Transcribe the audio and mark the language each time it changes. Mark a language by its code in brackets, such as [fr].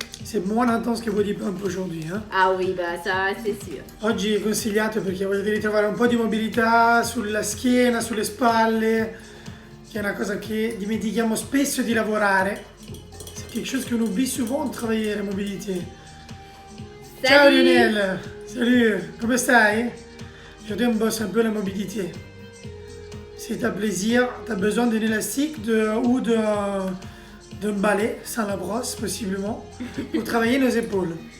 [fr] C'est moins intense che body pump aujourd'hui. Ah oui, bah ça c'est sûr. [it] Oggi è consigliato perché voglio ritrovare un po' di mobilità sulla schiena, sulle spalle, che è una cosa che dimentichiamo spesso di lavorare. [fr] C'est quelque chose qu'on oublie souvent de travailler, la mobilité. [it] Ciao [fr] Salut. [it] Lionel, salut, come stai? [fr] Aujourd'hui on bosse un peu la mobilité. Si t'as plaisir, t'as besoin d'un élastique ou d'un balai, sans la brosse possiblement, pour travailler nos épaules.